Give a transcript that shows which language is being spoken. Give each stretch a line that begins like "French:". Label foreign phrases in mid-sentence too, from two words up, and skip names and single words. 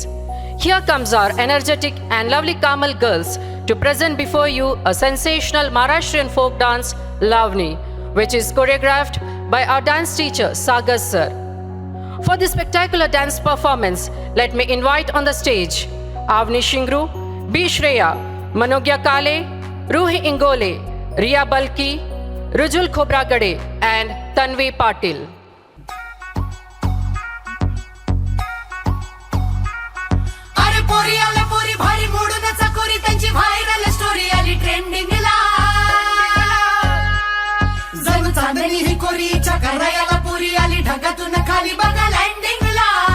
English: Here comes our energetic and lovely Carmel girls to present before you a sensational Maharashtrian folk dance, Lavani, which is choreographed by our dance teacher, Sagar sir. For this spectacular dance performance, let me invite on the stage Avni Shingru, B. Shreya, Manogya Kale, Ruhi Ingole, Riya Balki, Rujul Khobragade, and Tanvi Patil.
Marathi: अरे पोरी आले पोरी भारी मोडून चाकोरी त्यांची
English: viral story
Marathi: आली ट्रेंडिंगला जणू चांदणी ही कोरी चकरायाला पोरी आली ढगातून खाली बघा लँडिंगला